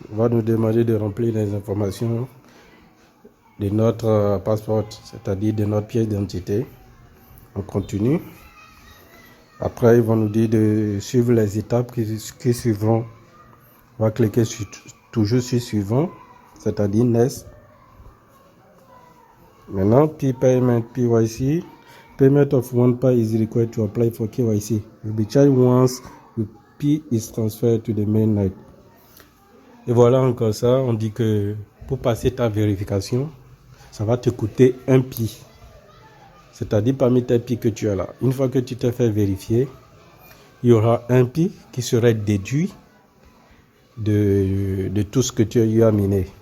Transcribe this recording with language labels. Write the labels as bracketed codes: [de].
[fr] On va nous demander de remplir les informations de notre passeport, c'est-à-dire de notre pièce d'identité. On continue. Après, ils vont nous dire de suivre les étapes qui suivront. On va cliquer toujours sur Suivant, c'est-à-dire Next. Maintenant, Payment KYC. [en] Payment of $1 is required to apply for KYC. Will be charged once the P is transferred to the mainnet. [fr] Et voilà encore ça, on dit que pour passer ta vérification, ça va te coûter un Pi. C'est-à-dire parmi tes Pi que tu as là. Une fois que tu t'es fait vérifier, il y aura un Pi qui serait déduit de tout ce que tu as eu à miner.